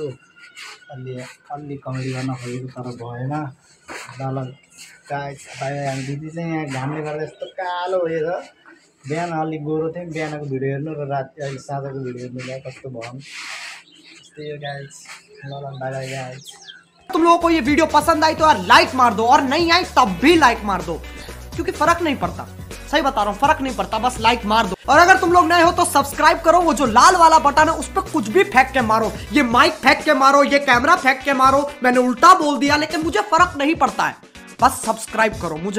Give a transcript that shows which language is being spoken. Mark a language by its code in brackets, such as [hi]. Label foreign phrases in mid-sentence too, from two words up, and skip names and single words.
[ne] अलि कमेडी गर्न खोजेको तर भएन। ल गाइस, हामी दिदी चाहिँ यहाँ घामले गर्दा यस्तो कालो भयो छ। बिहान अलिक गोरो थिएँ, बिहानको भिडियो हेर्नु र राति अहिले साँझको भिडियो हेर्नु क्या कस्तो भयो। त्यस्तै हो गाइस। ल [en] bye guys. [hi] तुम लोगों को ये वीडियो पसंद आई तो यार लाइक मार दो, और नहीं आई तब भी लाइक मार दो, क्योंकि फर्क नहीं पड़ता। सही बता रहा हूँ, फर्क नहीं पड़ता, बस लाइक मार दो। और अगर तुम लोग नए हो तो सब्सक्राइब करो। वो जो लाल वाला बटन है उस पर कुछ भी फेंक के मारो, ये माइक फेंक के मारो, ये कैमरा फेंक के मारो, मैंने उल्टा बोल दिया लेकिन मुझे फर्क नहीं पड़ता है, बस सब्सक्राइब करो मुझे।